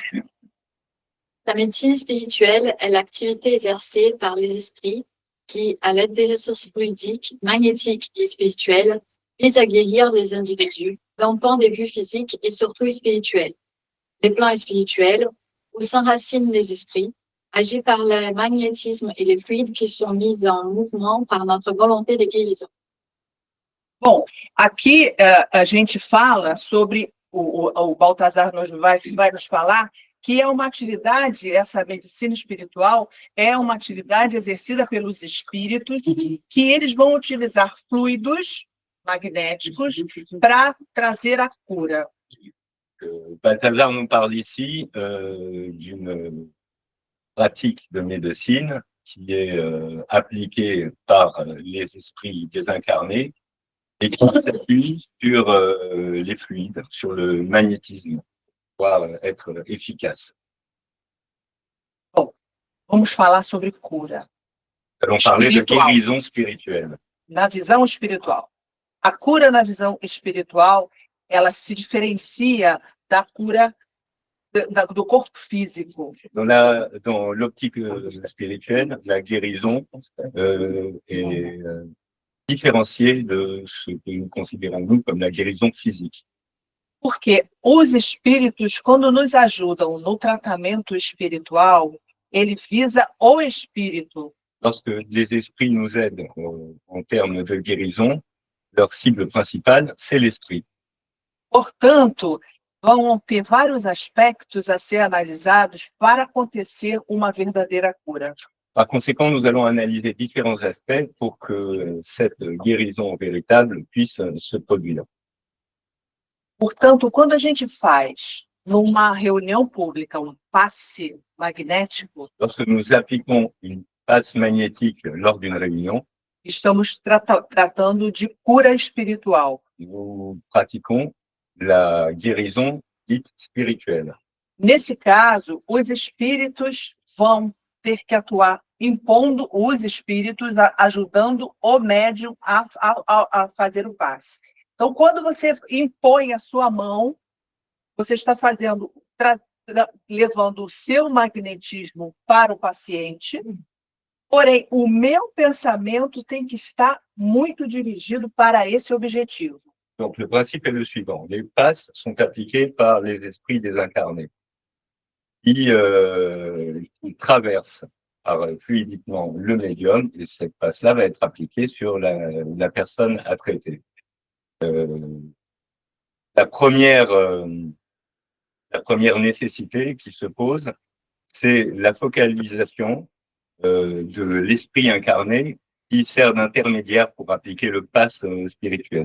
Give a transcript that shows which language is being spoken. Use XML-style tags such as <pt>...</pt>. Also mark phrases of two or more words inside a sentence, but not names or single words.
<fr>la médecine spirituelle est l'activité exercée par les esprits qui, à l'aide des ressources fluidiques, magnétiques et spirituelles, visent à guérir les individus d'un point de vue physique et surtout spirituel. Les plans spirituels, où s'enracinent les esprits, agit par le magnétisme et les fluides qui sont mis en mouvement par notre volonté de guérison.</fr> <pt>Bom, aqui a gente fala sobre, o Baltazar vai nos falar que é uma atividade, essa medicina espiritual é uma atividade exercida pelos espíritos, que eles vão utilizar fluidos magnéticos para trazer a cura.</pt> <fr>Balthazar nous parle ici d'une pratique de médecine qui est appliquée par les esprits désincarnés et qui s'appuie sur les fluides, sur le magnétisme, pour pouvoir être efficace.</fr> <pt>Bom, vamos falar sobre cura.</pt> <fr>Nous allons parler de guérison spirituelle.</fr> <pt>Na visão espiritual. A cura na visão espiritual, ela se diferencia da cura do corpo físico.</pt> <fr>Dans l'optique spirituelle, la guérison est différenciée de ce que nous considérons, nous, comme la guérison physique.</fr> <pt>Porque os espíritos, quando nos ajudam no tratamento espiritual, ele visa o espírito.</pt> <fr>Lorsque les esprits nous aident en termes de guérison, leur cible principale, c'est l'esprit.</fr> <pt>Portanto, vão ter vários aspectos a ser analisados para acontecer uma verdadeira cura.</pt> <fr>Par conséquent, nous allons analyser différents aspects pour que cette guérison véritable puisse se produire.</fr> <pt>Portanto, quando a gente faz numa reunião pública um passe magnético,</pt> <fr>lorsque nous appliquons une passe magnétique lors d'une réunion,</fr> <pt>estamos tratando de cura espiritual.</pt> <fr>Nous pratiquons la guérison dite spirituelle.</fr> <pt>Nesse caso, os espíritos vão ter que atuar impondo os espíritos, ajudando o médium a fazer o passe. Então, quando você impõe a sua mão, você está fazendo, levando o seu magnetismo para o paciente, porém, o meu pensamento tem que estar muito dirigido para esse objetivo.</pt> <fr>Donc, le principe est le suivant. Les passes sont appliquées par les esprits désincarnés qui traversent fluidiquement le médium, et cette passe-là va être appliquée sur la personne à traiter. La première nécessité qui se pose, c'est la focalisation de l'esprit incarné qui sert d'intermédiaire pour appliquer le pass spirituel.</fr>